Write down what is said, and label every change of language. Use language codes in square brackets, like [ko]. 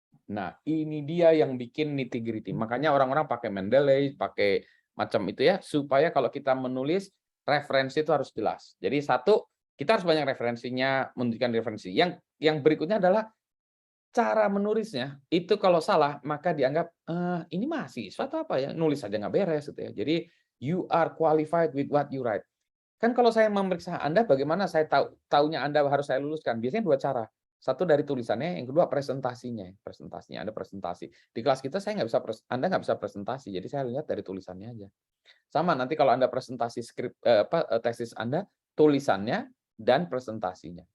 [id] Nah, ini dia yang bikin nitty-gritty. Makanya orang-orang pakai Mendeley, pakai macam itu ya, supaya kalau kita menulis referensi itu harus jelas. Jadi satu, kita harus banyak referensinya, menunjukkan referensi. Yang berikutnya adalah cara menulisnya. Itu kalau salah, maka dianggap ini mahasiswa atau apa ya, nulis aja nggak beres gitu ya. Jadi [en] you are qualified with what you write. [id] Kan kalau saya memeriksa Anda, bagaimana saya tahunya Anda harus saya luluskan? Biasanya dua cara. Satu dari tulisannya, yang kedua presentasinya. Presentasinya, Anda presentasi. Di kelas kita saya nggak bisa, Anda nggak bisa presentasi, jadi saya lihat dari tulisannya aja. Sama nanti kalau Anda presentasi skrip tesis Anda, tulisannya dan presentasinya.